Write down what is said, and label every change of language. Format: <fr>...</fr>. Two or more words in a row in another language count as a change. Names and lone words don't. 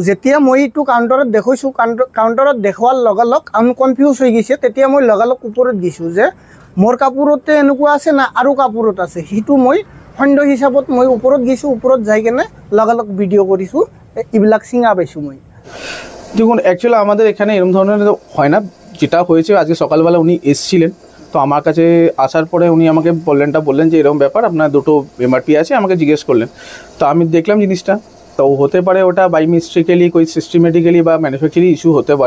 <as>যেতিয়া মই এইটো কাউণ্টাৰত দেখুৱাইছোঁ, কাউণ্টাৰত দেখুৱাৰ লগালগ আমি কনফিউজ হৈ গৈছে। তেতিয়া মই লগালগ ওপৰত গৈছোঁ যে মোৰ কাপোৰতে এনেকুৱা আছে না আৰু কাপোৰত আছে। সেইটো মই সন্দেহ হিচাপত মই ওপৰত গৈছোঁ। ওপৰত যাই কেনে লগালগ ভিডিঅ' কৰিছোঁ। এইবিলাক ছিঙা পাইছোঁ মই।</as> <bn>দেখুন, অ্যাকচুয়ালি আমাদের এখানে এরকম ধরনের হয় না। যেটা হয়েছে আজকে সকালবেলা উনি এসেছিলেন, তো আমার কাছে আসার পরে উনি আমাকে বললেন যে এরকম ব্যাপার, আপনার দুটো MRP আছে, আমাকে জিজ্ঞেস করলেন। তো আমি দেখলাম জিনিসটা, তো হতে পারে ওটা</bn> <en>by mistakenly</en> <bn>কোই সিস্টেমেটিক্যালি বা</bn> <en>manufacturing issue</en> <bn>হতে পারে।</bn>